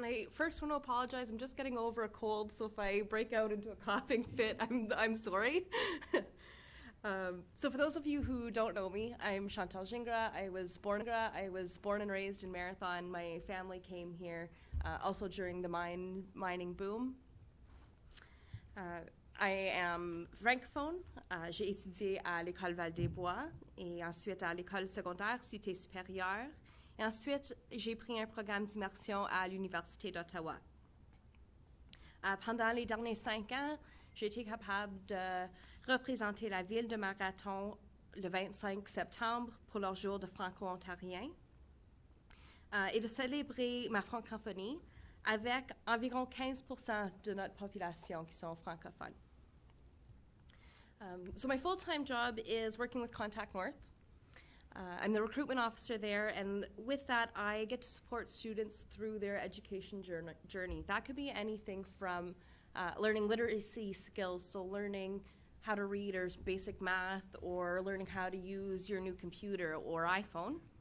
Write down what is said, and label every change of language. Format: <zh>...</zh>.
<en>first want to apologize. I'm just getting over a cold, so if I break out into a coughing fit, I'm sorry. So for those of you who don't know me, I'm Chantal Gingras. I was born and raised in Marathon. My family came here also during the mining boom. I am francophone.</en> <fr>J'ai étudié à l'école Val-des-Bois et ensuite à l'école secondaire Cité supérieure. Et ensuite, j'ai pris un programme d'immersion à l'Université d'Ottawa. Pendant les derniers 5 ans, j'ai été capable de représenter la ville de Marathon le 25 septembre pour leur jour de franco-ontarien et de célébrer ma francophonie avec environ 15% de notre population qui sont francophones.</fr> <en>So my full-time job is working with Contact North. I'm the recruitment officer there, and with that, I get to support students through their education journey. That could be anything from learning literacy skills, so learning how to read or basic math, or learning how to use your new computer or iPhone.</en>